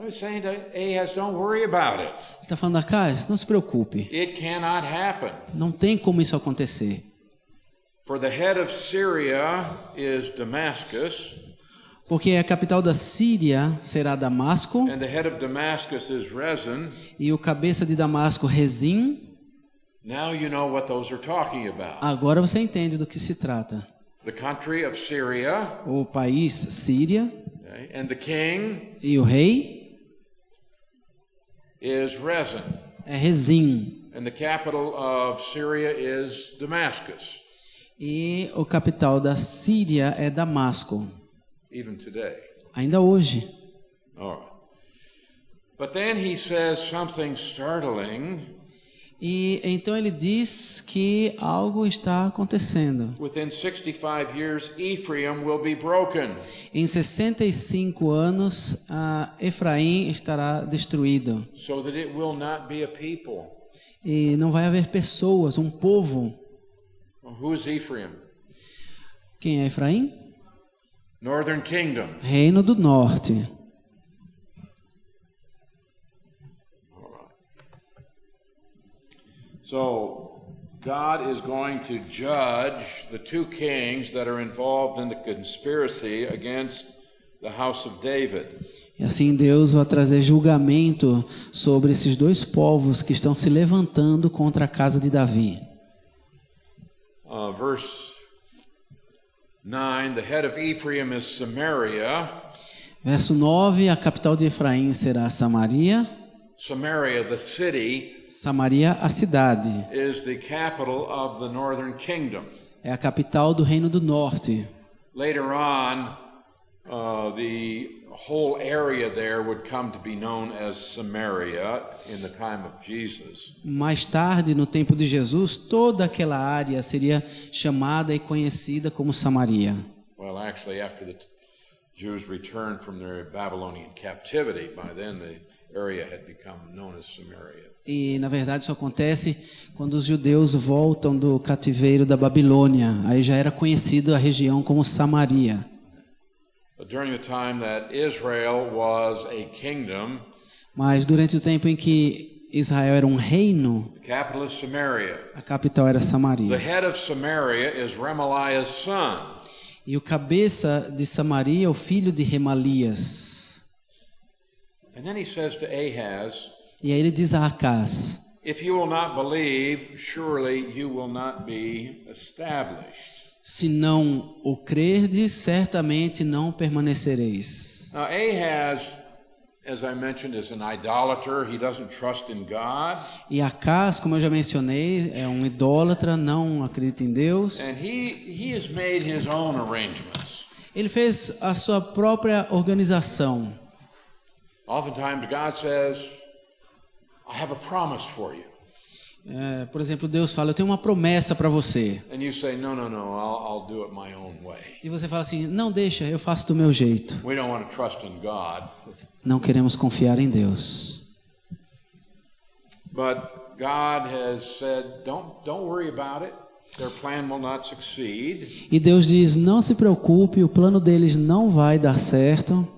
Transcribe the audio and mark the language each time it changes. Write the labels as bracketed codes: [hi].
[en] He's saying to Ahaz, don't worry about it. [pt] Ele está falando, Acás, não se preocupe, [en] It cannot happen. [pt] não tem como isso acontecer. [en] For the head of Syria is Damascus, [pt] Porque a capital da Síria será Damasco, [en] and the head of Damascus is Rezin. [pt] e o cabeça de Damasco, Rezim. [en] Now you know what those are talking about. [pt] Agora você entende do que se trata. [en] The country of Syria, [pt] O país Síria [en] okay, and the king [pt] e o rei [en] is Rezin, [pt] é Rezim. [en] and the capital of Syria is Damascus, [pt] E o capital da Síria é Damasco, [en] even today. [pt] ainda hoje. [en] All right. But then he says something startling. [pt] E então ele diz que algo está acontecendo. [en] Within 65 years, Ephraim will be broken. [pt] Em 65 anos, Efraim estará destruído. [en] So that it will not be a people. [pt] E não vai haver pessoas, um povo. [en] Well, who is Ephraim? [pt] Quem é Efraim? [en] Northern Kingdom. [pt] Reino do Norte. [en] So God is going to judge the two kings that are involved in the conspiracy against the house of David. [pt] E assim Deus vai trazer julgamento sobre esses dois povos que estão se levantando contra a casa de Davi. [en] Verse 9, the head of Ephraim is Samaria. [pt] Verso 9, a capital de Efraim será Samaria. [en] Samaria, the city, [pt] Samaria, a cidade, [en] is the capital of the northern kingdom. [pt] é a capital do Reino do Norte. [en] Later on, the whole area there would come to be known as Samaria in the time of Jesus. [pt] Mais tarde, no tempo de Jesus, toda aquela área seria chamada e conhecida como Samaria. [en] Well, actually after the Jews returned from their Babylonian captivity. By then the area had become known as Samaria. [pt] E na verdade isso acontece quando os judeus voltam do cativeiro da Babilônia. Aí já era conhecida a região como Samaria. [en] But during the time that Israel was a kingdom, [pt] Mas durante o tempo em que Israel era um reino, [en] the capital is Samaria. [pt] a capital era [en] The [pt] Samaria. [en] head of Samaria is Remaliah's son. [pt] E o cabeça de Samaria é o filho de Remalias. [en] And then he says to Ahaz, [pt] E aí ele diz a Acás: [en] if you will not believe, surely you will not be established. [pt] se não o crerdes, certamente não permanecereis. [en] Now Ahaz, as I mentioned, is an idolater. He doesn't trust in God. [pt] E Acás, como eu já mencionei, é um idólatra, não acredita em Deus. [en] And he has made his own arrangements. [pt] Ele fez a sua própria organização. [en] Oftentimes God says, I have a promise for you. [pt] Por exemplo, Deus fala: eu tenho uma promessa para você. [en] And you say, no, I'll do it my own way. [pt] E você fala assim: não, deixa, eu faço do meu jeito. [en] We don't want to trust in God. [pt] Não queremos confiar em Deus. [en] But God has said, don't worry about it. Their plan will not succeed. [pt] E Deus diz: não se preocupe, o plano deles não vai dar certo.